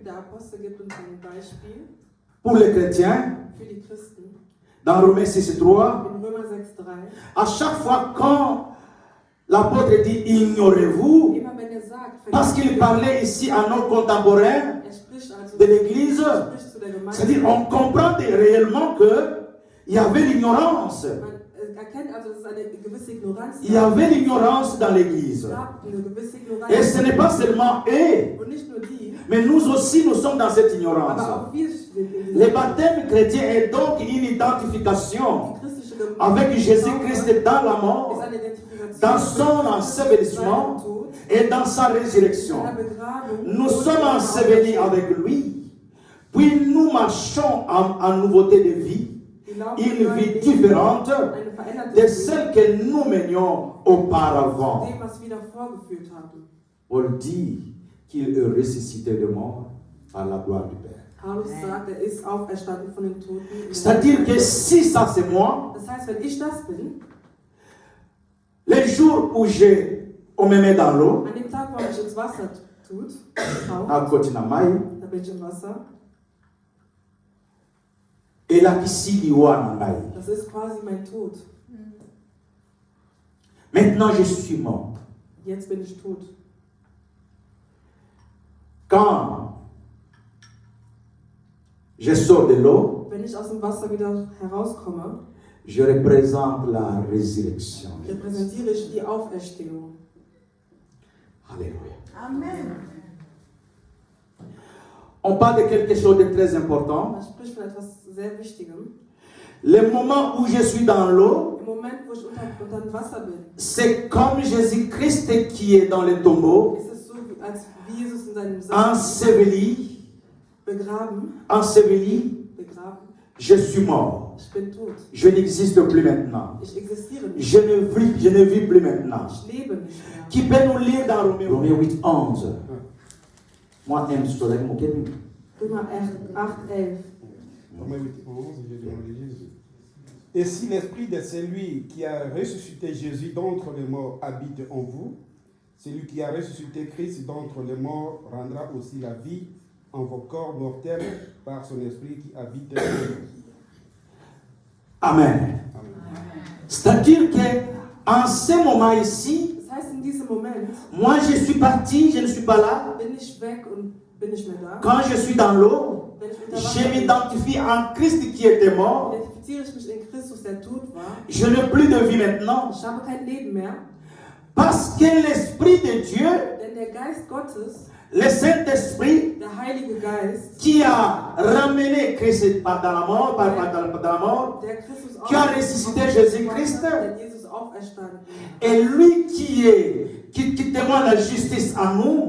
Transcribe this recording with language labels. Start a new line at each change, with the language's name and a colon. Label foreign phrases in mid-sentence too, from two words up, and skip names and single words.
German: Der Apostel gibt uns ein Beispiel
French: pour les chrétiens
German: für die Christen.
French: dans Romains 6, 3.
German: In Römer 6, 3.
French: À chaque fois quand l'apôtre dit ignorez-vous,
German: Immer wenn er sagt,
French: parce qu'il parlait ici à nos contemporains
German: spricht also
French: de l'Église,
German: spricht zu der Gemeinde.
French: c'est-à-dire on comprend réellement qu'il y avait l'ignorance.
German: Man erkennt also, dass es eine gewisse Ignoranz
French: Il y avait l'ignorance dans l'Église.
German: gab, eine gewisse Ignoranz.
French: Et ce n'est pas seulement eux,
German: Und nicht nur die,
French: mais nous aussi nous sommes dans cette ignorance.
German: aber auch wir sind in
French: Le
German: dieser
French: baptême chrétien est donc une identification
German: die christliche Gemeinde.
French: avec Jésus-Christ dans la
German: Ist
French: mort,
German: eine Identifikation
French: dans son
German: mit
French: ensevelissement
German: seinem Tod,
French: et dans sa résurrection.
German: seiner Begrabung
French: Nous
German: und
French: sommes
German: seiner
French: ensevelis
German: Auferstehung.
French: avec lui, puis nous marchons en nouveauté de vie,
German: Wir laufen
French: une
German: in
French: vie
German: einem
French: différente
German: eine veränderte
French: de
German: Leben,
French: celle que nous menions auparavant.
German: dem, was wir davor geführt haben.
French: Paul dit qu'il est ressuscité de mort par la gloire du Père.
German: Paulus sagt, er ist auferstanden von den Toten. in der
French: C'est-à-dire que
German: Gemeinde.
French: si ça c'est moi,
German: Das heißt, wenn ich das bin,
French: les jours où on me met dans l'eau,
German: an dem Tag, wo mich ins Wasser tut,
French: à côté de la maille,
German: da bin ich im Wasser,
French: et là ici il y a une maille.
German: das ist quasi mein Tod.
French: Maintenant je suis mort.
German: Jetzt bin ich tot.
French: Quand je sors de l'eau,
German: Wenn ich aus dem Wasser wieder herauskomme,
French: je représente la résurrection.
German: repräsentiere ich die Auferstehung.
French: Alléluia. Amen. On parle de quelque chose de très important.
German: Man spricht von etwas sehr Wichtigem.
French: Le moment où je suis dans l'eau,
German: Im Moment, wo ich unter dem Wasser bin,
French: c'est comme Jésus-Christ qui est dans le tombeau,
German: ist es so, als wie Jesus in seinem Sarg
French: enseveli,
German: begraben,
French: enseveli, Je suis mort.
German: Ich bin tot.
French: Je n'existe plus maintenant.
German: Ich existiere nicht.
French: Je ne vis plus maintenant.
German: Ich lebe nicht mehr.
French: Qui peut nous lire dans Romains 8, 11? Moi, je suis avec mon Kevin.
German: Römer 8, 11.
French: Romains 8, 11, j'ai demandé Jésus. Et si l'esprit de celui qui a ressuscité Jésus d'entre les morts habite en vous, celui qui a ressuscité Christ d'entre les morts rendra aussi la vie en vos corps mortels par son esprit qui habite en vous. Amen. Amen. C'est-à-dire qu'en ce moment ici,
German: Das heißt, in diesem Moment
French: moi je suis parti, je ne suis pas là.
German: bin ich weg und bin nicht mehr da.
French: Quand je suis dans l'eau,
German: Wenn ich unter
French: je
German: Wasser bin,
French: m'identifie en Christ qui était mort.
German: identifiziere ich mich in Christus, der tot war.
French: Je n'ai plus de vie maintenant.
German: Ich habe kein Leben mehr,
French: Parce que l'Esprit de Dieu,
German: denn der Geist Gottes,
French: le Saint-Esprit,
German: der Heilige Geist,
French: qui a ramené Christ dans la mort, dans la mort,
German: der Christus
French: qui a ressuscité Jésus-Christ,
German: der Jesus auferstanden,
French: et lui qui témoigne la justice en nous,